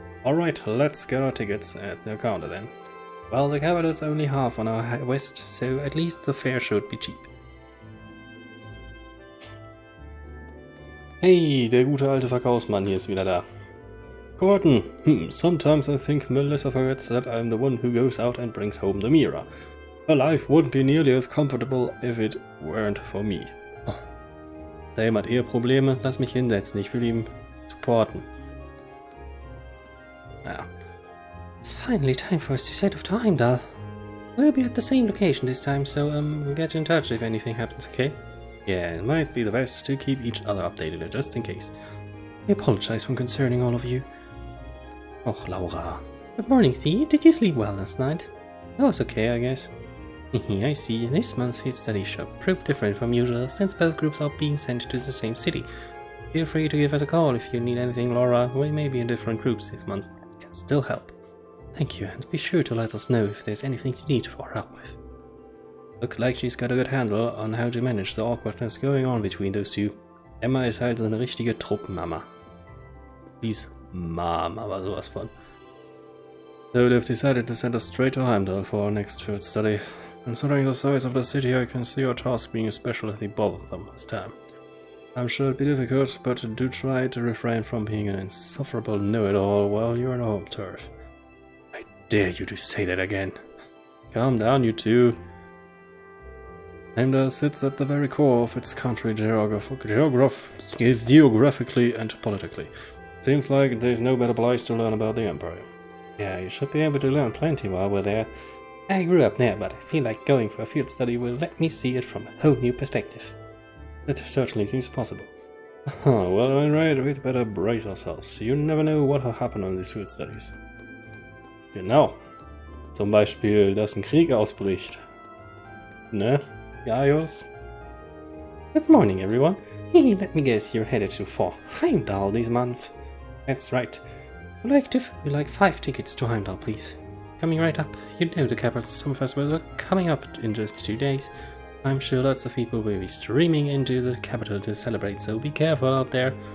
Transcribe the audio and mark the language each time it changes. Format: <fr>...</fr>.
<en>Alright, let's get our tickets at the counter then. Well, the capital's only half on our west, so at least the fare should be cheap.</en> <de>Hey, der gute alte Verkaufsmann hier ist wieder da.</de> <en>Gordon, sometimes I think Melissa forgets that I'm the one who goes out and brings home the mirror. Her life wouldn't be nearly as comfortable if it weren't for me. Oh.</en> <de>Der jemand Eheprobleme, lass mich hinsetzen, ich will ihn supporten. Ja.</de> <en>It's finally time for us to set off to Heimdallr. We'll be at the same location this time, so get in touch if anything happens, okay? Yeah, it might be the best to keep each other updated just in case. I apologize for concerning all of you. Och, Laura. Good morning, Thea. Did you sleep well last night? I was okay, I guess. I see. This month's Field Study Trip proved different from usual since both groups are being sent to the same city. Feel free to give us a call if you need anything, Laura. We may be in different groups this month. We can still help. Thank you, and be sure to let us know if there's anything you need for help with. Looks like she's got a good handle on how to manage the awkwardness going on between those two.</en> <de>Emma ist halt so eine richtige Truppenmama. Die ist Mom, aber sowas von.</de> <en>So they've decided to send us straight to Heimdallr for our next field study. Considering the size of the city, I can see our task being especially bothersome this time. I'm sure it'll be difficult, but do try to refrain from being an insufferable know-it-all while you're on home turf. I dare you to say that again. Calm down, you two. Heimdallr sits at the very core of its country geographically and politically. Seems like there's no better place to learn about the Empire. Yeah, you should be able to learn plenty while we're there. I grew up there, but I feel like going for a field study will let me see it from a whole new perspective. That certainly seems possible. Well, alright, we'd better brace ourselves. You never know what will happen on these field studies.</en> <de>Genau. Zum Beispiel, dass ein Krieg ausbricht. Ne? Gaius?</de> <en>Good morning, everyone. Hey, let me guess, you're headed to for Heimdallr this month. That's right. We'd like 5 tickets to Heimdallr, please. Coming right up. You know the capital summer festival are coming up in just 2 days. I'm sure lots of people will be streaming into the capital to celebrate, so be careful out there.</en>